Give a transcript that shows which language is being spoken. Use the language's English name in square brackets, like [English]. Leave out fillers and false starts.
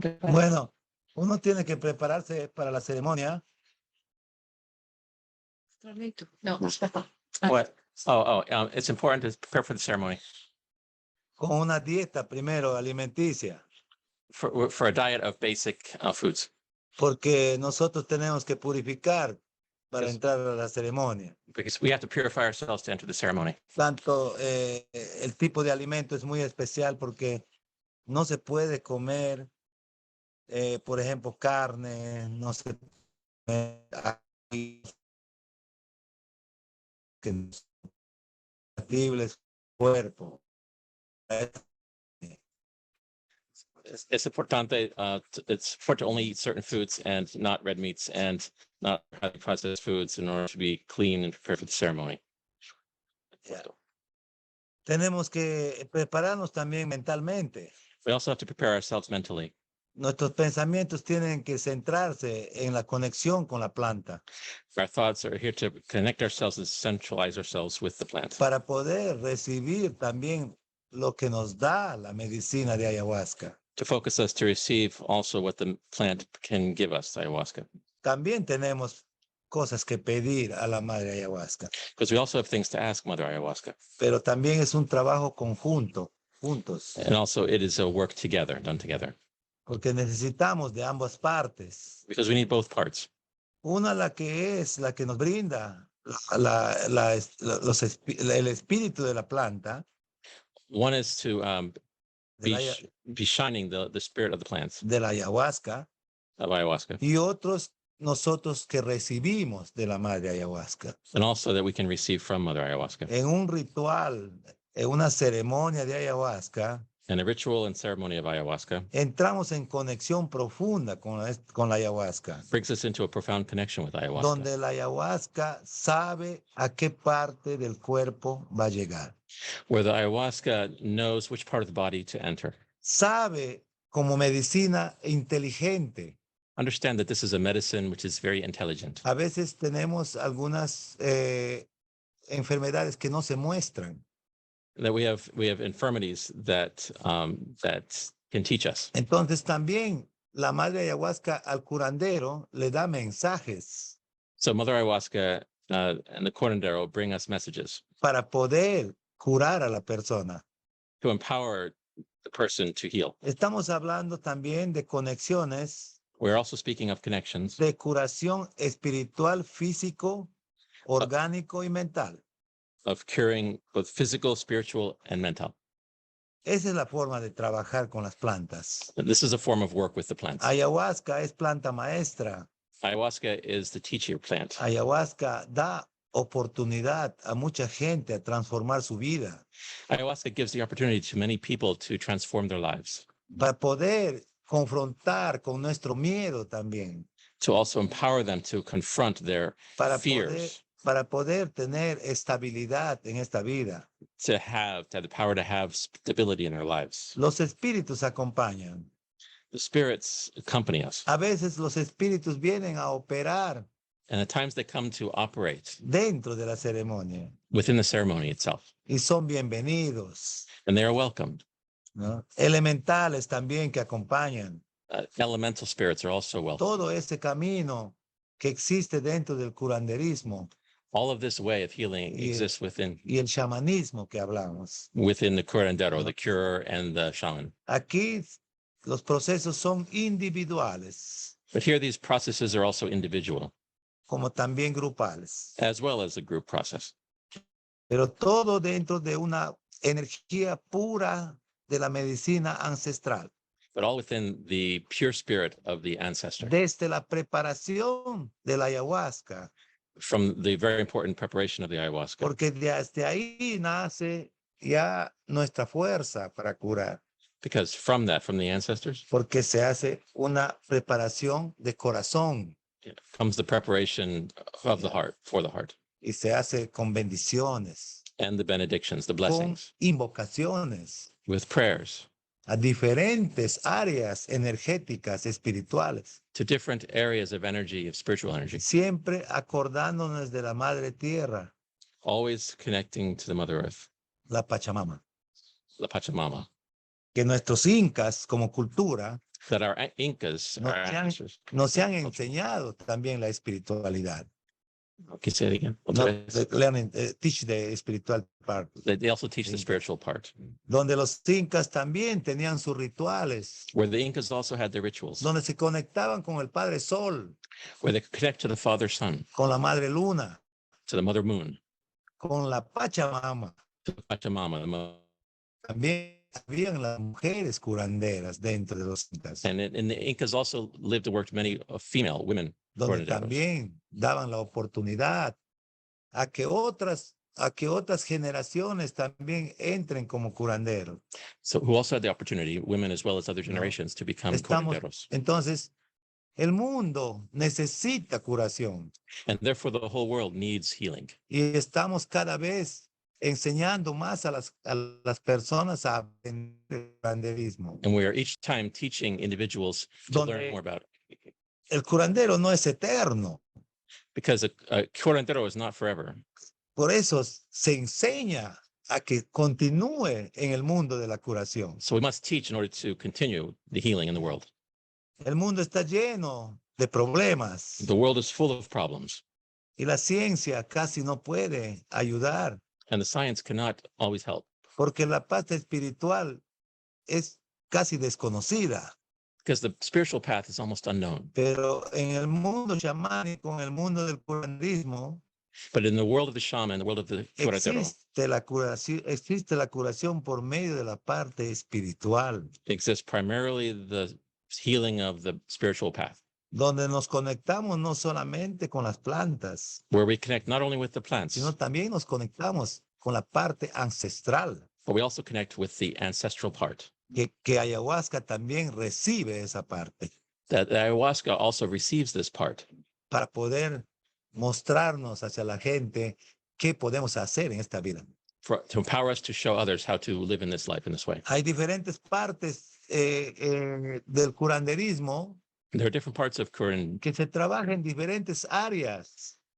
[Spanish] Bueno, uno tiene que prepararse para la ceremonia. No. [English] What? It's important to prepare for the ceremony. [Spanish] Con una dieta primero alimenticia. [English] For a diet of basic foods. [Spanish] Porque nosotros tenemos que purificar para entrar a la ceremonia. [English] Because we have to purify ourselves to enter the ceremony. [Spanish] Tanto el tipo de alimento es muy especial porque no se puede comer, por ejemplo, carne, no se puede compatibles cuerpo. [English] It's importante. It's important to only eat certain foods and not red meats and not highly processed foods in order to be clean and prepared for the ceremony. Yeah. [Spanish] Tenemos que prepararnos también mentalmente. [English] We also have to prepare ourselves mentally. [Spanish] Nuestros pensamientos tienen que centrarse en la conexión con la planta. [English] Our thoughts are here to connect ourselves and centralize ourselves with the plant. [Spanish] Para poder recibir también lo que nos da la medicina de ayahuasca. [English] To focus us to receive also what the plant can give us, ayahuasca. [Spanish] También tenemos cosas que pedir a la madre ayahuasca. [English] Because we also have things to ask Mother Ayahuasca. [Spanish] Pero también es un trabajo conjunto, juntos. [English] And also it is a work together, done together. [Spanish] Porque necesitamos de ambas partes. [English] Because we need both parts. [Spanish] Una la que nos brinda el espíritu de la planta. [English] One is to be shining the spirit of the plants. [Spanish] De la ayahuasca. [English] Of ayahuasca. [Spanish] Y otros nosotros que recibimos de la madre ayahuasca. [English] And also that we can receive from Mother Ayahuasca. [Spanish] En un ritual, en una ceremonia de ayahuasca. [English] In a ritual and ceremony of ayahuasca. [Spanish] Entramos en conexión profunda con la ayahuasca. [English] Brings us into a profound connection with ayahuasca. [Spanish] Donde la ayahuasca sabe a qué parte del cuerpo va a llegar. [English] Where the ayahuasca knows which part of the body to enter. [Spanish] Sabe como medicina inteligente. [English] Understand that this is a medicine which is very intelligent. [Spanish] A veces tenemos algunas enfermedades que no se muestran. [English] That we have infirmities that can teach us. [Spanish] Entonces también la madre ayahuasca al curandero le da mensajes. [English] So Mother Ayahuasca and the curandero bring us messages. [Spanish] Para poder curar a la persona. [English] To empower the person to heal. [Spanish] Estamos hablando también de conexiones. [English] We're also speaking of connections. [Spanish] De curación espiritual, físico, orgánico y mental. [English] Of curing both physical, spiritual, and mental. [Spanish] Esa es la forma de trabajar con las plantas. [English] This is a form of work with the plants. [Spanish] Ayahuasca es planta maestra. [English] Ayahuasca is the teacher plant. [Spanish] Ayahuasca da oportunidad a mucha gente a transformar su vida. [English] Ayahuasca gives the opportunity to many people to transform their lives. [Spanish] Para poder confrontar con nuestro miedo también. [English] To also empower them to confront their fears. [Spanish] Para poder tener estabilidad en esta vida. [English] To have the power to have stability in their lives. [Spanish] Los espíritus acompañan. [English] The spirits accompany us. [Spanish] A veces los espíritus vienen a operar. [English] And at times they come to operate. [Spanish] Dentro de la ceremonia. [English] Within the ceremony itself. [Spanish] Y son bienvenidos. [English] And they are welcomed. [Spanish] ¿No? Elementales también que acompañan. [English] Elemental spirits are also welcome. [Spanish] Todo ese camino que existe dentro del curanderismo. [English] All of this way of healing exists within. [Spanish] Y el chamanismo que hablamos. [English] Within the curandero, the curer, and the shaman. [Spanish] Aquí los procesos son individuales. [English] But here these processes are also individual. [Spanish] Como también grupales. [English] As well as a group process. [Spanish] Pero todo dentro de una energía pura de la medicina ancestral. [English] But all within the pure spirit of the ancestor. [Spanish] Desde la preparación de la ayahuasca. [English] From the very important preparation of the ayahuasca. [Spanish] Porque desde ahí nace ya nuestra fuerza para curar. [English] Because from that, from the ancestors. [Spanish] Porque se hace una preparación de corazón. [English] Comes the preparation of the heart, for the heart. [Spanish] Y se hace con bendiciones. [English] And the benedictions, the blessings. [Spanish] Con invocaciones. [English] With prayers. [Spanish] A diferentes áreas energéticas espirituales. [English] To different areas of energy, of spiritual energy. [Spanish] Siempre acordándonos de la Madre Tierra. [English] Always connecting to the Mother Earth. [Spanish] La Pachamama. La Pachamama. Que nuestros incas como cultura [English] that our Incas, [Spanish] nos han enseñado también la espiritualidad. [English] Okay, say it again. Teach the spiritual part. They also teach the spiritual part. [Spanish] Donde los incas también tenían sus rituales. [English] Where the Incas also had their rituals. [Spanish] Donde se conectaban con el Padre Sol. [English] Where they could connect to the Father Sun. [Spanish] Con la Madre Luna. [English] To the Mother Moon. [Spanish] Con la Pachamama. [English] To Pachamama, the mother. [Spanish] También habían las mujeres curanderas dentro de los incas. [English] And the Incas also lived and worked many female women. [Spanish] Donde también daban la oportunidad a que otras generaciones también entren como curanderos. [English] So who also had the opportunity, women as well as other generations, to become curanderos. [Spanish] Entonces, el mundo necesita curación. [English] And therefore the whole world needs healing. [Spanish] Y estamos cada vez enseñando más a las personas a aprender el curanderismo. [English] And we are each time teaching individuals to learn more about it. [Spanish] El curandero no es eterno. [English] Because a curandero is not forever. [Spanish] Por eso se enseña a que continúe en el mundo de la curación. [English] So we must teach in order to continue the healing in the world. [Spanish] El mundo está lleno de problemas. [English] The world is full of problems. [Spanish] Y la ciencia casi no puede ayudar. [English] And the science cannot always help. [Spanish] Porque la parte espiritual es casi desconocida. [English] Because the spiritual path is almost unknown. [Spanish] Pero en el mundo chamánico, en el mundo del curanderismo, [English] but in the world of the shaman, the world of the curandero, [Spanish] existe la curación por medio de la parte espiritual. [English] Exists primarily the healing of the spiritual path. [Spanish] Donde nos conectamos no solamente con las plantas, [English] where we connect not only with the plants, [Spanish] sino también nos conectamos con la parte ancestral. [English] But we also connect with the ancestral part. [Spanish] Que ayahuasca también recibe esa parte. [English] That the ayahuasca also receives this part. [Spanish] Para poder mostrarnos hacia la gente qué podemos hacer en esta vida. [English] To empower us to show others how to live in this life in this way. [Spanish] Hay diferentes partes del curanderismo. [English] There are different parts of [Spanish] que se trabaja en diferentes áreas.